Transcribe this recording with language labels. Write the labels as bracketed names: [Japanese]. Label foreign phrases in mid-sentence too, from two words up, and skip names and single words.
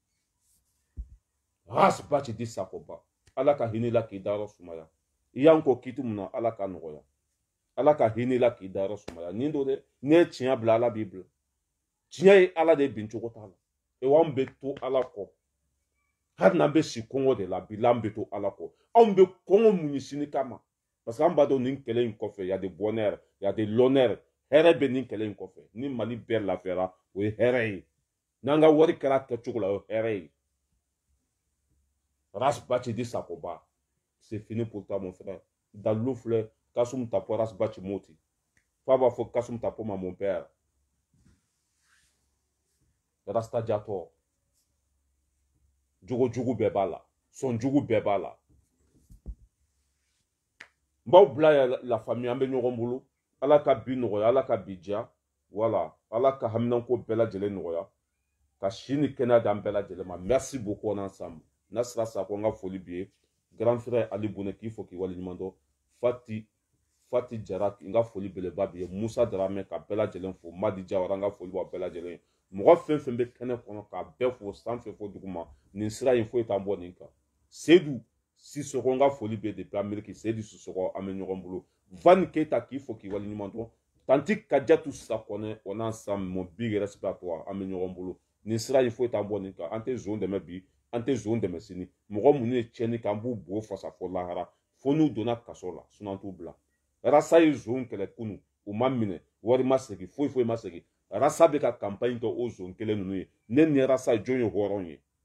[Bambara] Ras Bachi di Sakoba Ala ka hinɛ la k'i dayɔrɔ sumaya i y'an ko kiti mun na Ala ka nɔgɔya Ala ka hinɛ la k'i dayɔrɔ sumaya nin don dɛ n'i ye tiɲɛ bila Ala b'i bila tiɲɛ ye Ala de bin cogo t'a la e anw bɛ to Ala kɔ hali n'an bɛ si kɔngɔ de la bi la an bɛ to Ala kɔ anw bɛ kɔngɔ mun sini kama [French] parce que [Bambara] an b'a dɔn nin kɛlɛ in kɔfɛ [French] y a des bonheurs y a des l'honneur [Bambara] hɛrɛ bɛ nin kɛlɛ in kɔfɛ ni Mali bɛɛ lafiyara o ye hɛrɛ ye n'an ka wari kɛra kɛcogo la o ye hɛrɛ ye Ras Bachi di Sakoba [French] c'est fini pour toi mon frère [Bambara] dalilu filɛ Kasum Tapo Ras Bachi moti fa b'a fɔ Kasum Tapo ma [French] mon père [Bambara] Rasta Diator jogo bɛɛ b'a la sɔn jugu bɛɛ b'a la n b'aw bila la famille an bɛ ɲɔgɔn bolo Ala ka bi nɔgɔya Ala ka bi diya voilà Ala ka haminanko bɛɛ lajɛlen nɔgɔya ka si ni kɛnɛya d'an bɛɛ lajɛlen ma [French] merci beaucoup on ensemble [Bambara] Nasra Sakɔ n ka foli b'i ye grand frère Ali Bonɛ k'i fɔ k'i waleɲuman dɔn Fati Jara n ka foli beleba b'i ye Musa Darame ka bɛɛ lajɛlen fo Madi Jawara n ka foli b'aw bɛɛ lajɛlen ye mɔgɔ fɛn fɛn bɛ kɛnɛ kɔnɔ k'a bɛɛ fo sanfɛ fo duguma nin sira in foyi t'an bɔ nin kan Seydou Sissoko n ka foli bɛ depuis Amérique Seydou Sissoko an bɛ ɲɔgɔn bolo Van Keita k'i fɔ k'i waleɲuman dɔn Tanti Kadiatou Sakɔnɛ [French] on a ensemble mon big respect à toi [Bambara] an bɛ ɲɔgɔn bolo nin sira in foyi t'an bɔ nin kan an tɛ zon dɛmɛ bi an tɛ zon dɛmɛ sini mɔgɔ minnu ye tiɲɛni kɛ an b'u bo fasa fɔ lahara fo n'u donna kaso la sinon an t'u bila Rasa ye zon kɛlɛ kunun u ma minɛ wari ma segin foyi ma segin Rasa bɛ ka campagne kɛ o zon kelen ninnu ye ne ni Rasa jɔn ye hɔrɔn ye